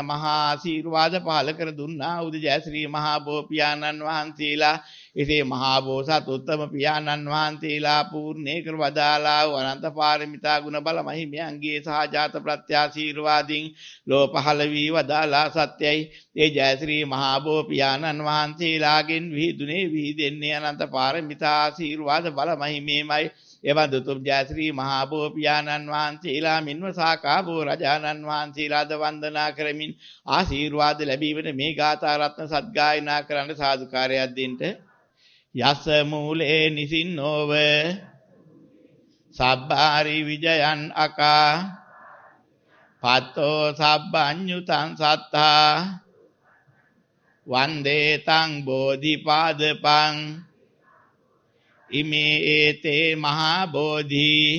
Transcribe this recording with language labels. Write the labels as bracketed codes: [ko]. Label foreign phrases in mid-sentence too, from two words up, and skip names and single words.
[si] මහා ආශීර්වාද පහළ කර දුන්නා වූද ජය ශ්‍රී මහා බෝ පියාණන් වහන්සේලා එසේ මහා බෝසත් උත්තම පියාණන් වහන්සේලා පූර්ණේ කර වදාලා වූ අනන්ත පාරමිතා ගුණ බල මහිමයන්ගේ සහජාත ප්‍රත්‍යාශීර්වාදින් ලෝ පහළ වී වදාලා සත්‍යයි ඒ ජය ශ්‍රී මහා බෝ පියාණන් වහන්සේලාගෙන් විහිදුනේ විහිදෙන්නේ අනන්ත පාරමිතා ආශීර්වාද බල මහිමේමයි. එවන් දුතුම් ජය ශ්‍රී මහා බෝ පියාණන් වහන්සේලා මින්ව සාකා බෝ රජාණන් වහන්සේලාද වන්දනා කරමින් ආශීර්වාද ලැබීමට මේ ගාථා රත්න සත්ගායනා කරන්න සාදුකාරයක් දෙන්න. [pi] යස මූලේ නිසින්නෝව සබ්බාරි විජයන් අකා පත්තෝ සබ්බඤ්ඤුතං සත්තා වන්දේ තං බෝධිපාදපං ඉමේ ඒතේ මහා බෝධි